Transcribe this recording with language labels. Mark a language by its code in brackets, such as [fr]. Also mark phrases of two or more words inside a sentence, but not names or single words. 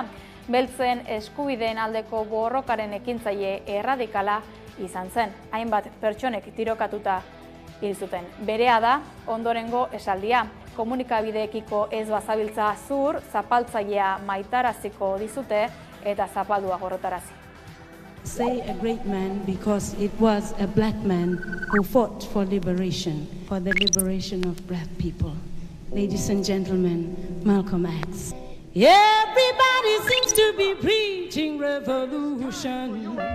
[eu] Beltzen eskubideen aldeko borrokaren ekintzaile erradikala izan zen. Hainbat pertsonek tirokatuta hil zuten. Berea da ondorengo esaldia. Komunikabideekiko ez bazabiltza zur, zapaltzailea maitaraziko dizute eta zapaldua gorrotarazi. [en] Say a great man because it was a black man who fought for liberation, for the liberation of black people. Ladies and gentlemen, Malcolm X. Everybody seems to be preaching revolution.